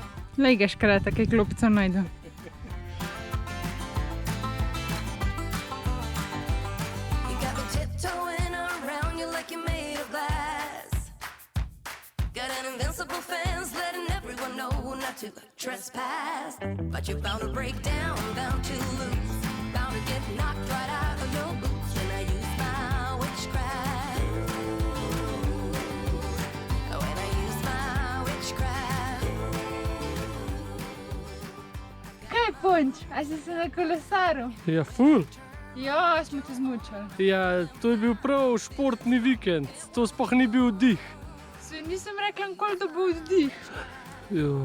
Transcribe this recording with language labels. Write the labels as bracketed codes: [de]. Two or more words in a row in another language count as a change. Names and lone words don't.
[sl] Lej ga škrata, kaj klopico najdu. [en] You got me tiptoeing around you like you're made of glass. Got an invincible fence letting everyone know not to trespass. But you're bound to break down to lose. Bound to get knocked right out of your boots when I use my witchcraft. When I use my witchcraft. [sl] Kaj punč, a si se na kolesaru? Ja, ful. Ja, smo te zmučali. Ja, to je bil prav športni vikend, to sploh ni bil dih. Nisem rekla nikoli, da bo vdih. Jo.